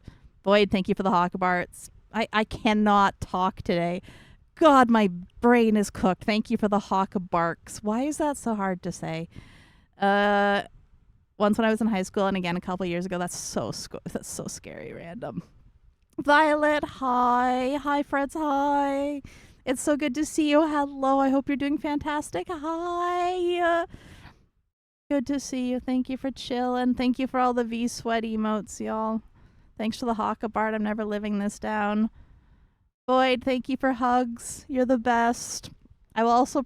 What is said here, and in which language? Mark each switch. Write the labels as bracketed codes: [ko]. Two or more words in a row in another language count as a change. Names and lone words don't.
[en] Boyd, thank you for the Hawkabarts. I cannot talk today. God, my brain is cooked. Thank you for the Hawkabarks. Why is that so hard to say? Once when I was in high school, and again a couple years ago, that's so scary, Random. Violet, hi. Hi, Freds, hi. It's so good to see you. Hello, I hope you're doing fantastic. Hi. Good to see you. Thank you for chilling. Thank you for all the V-Sweat emotes, y'all. Thanks to the Hawkabart. I'm never living this down. Boyd, thank you for hugs. You're the best. I will also...